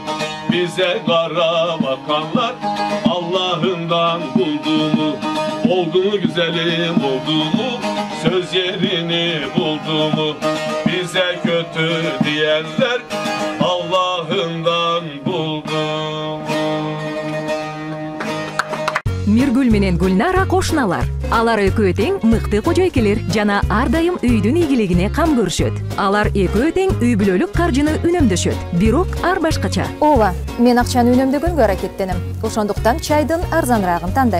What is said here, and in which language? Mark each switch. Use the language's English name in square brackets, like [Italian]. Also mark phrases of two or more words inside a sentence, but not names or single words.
[Turkish] Bize kara bakanlar Allah'ından buldu mu? Oldu mu güzelim oldu mu, söz yerini buldu mu? Bize kötü diyenler Allah'ından buldu mu? [Kyrgyz] Миргүл менен Гүлнара кошуналар. Алар экөө тең мыкты кожойкелер жана ар дайым үйдүн ийгилигине кам көрүшөт. Алар экөө тең үй бүлөлүк каржыны үнөмдөшөт. Бирок ар башкача. Ооба, мен акчаны үнөмдөгөнгө аракеттенем. Ошондуктан чайдын арзаныраагын тандайм.